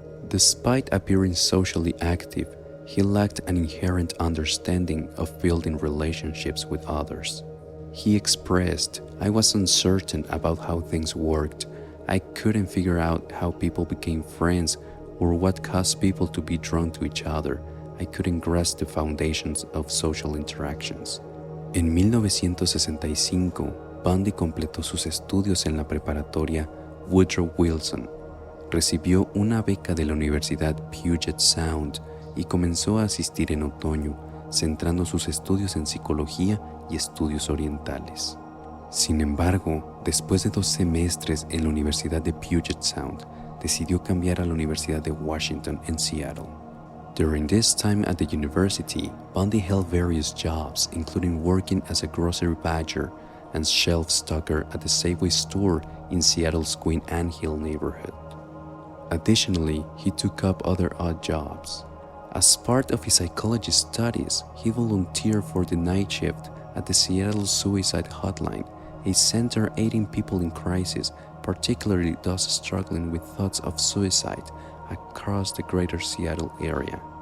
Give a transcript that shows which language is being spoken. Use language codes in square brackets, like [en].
[en] Despite appearing socially active, he lacked an inherent understanding of building relationships with others. He expressed, "I was uncertain about how things worked. I couldn't figure out how people became friends or what caused people to be drawn to each other. I couldn't grasp the foundations of social interactions." [es] En 1965, Bundy completó sus estudios en la preparatoria Woodrow Wilson. Recibió una beca de la Universidad Puget Sound y comenzó a asistir en otoño, centrando sus estudios en psicología y estudios orientales. Sin embargo, después de 2 semestres en la Universidad de Puget Sound, decidió cambiar a la Universidad de Washington en Seattle. [en] During this time at the university, Bundy held various jobs, including working as a grocery badger and shelf stocker at the Safeway store in Seattle's Queen Anne Hill neighborhood. Additionally, he took up other odd jobs. As part of his psychology studies, he volunteered for the night shift at the Seattle Suicide Hotline, a center aiding people in crisis, particularly those struggling with thoughts of suicide across the greater Seattle area.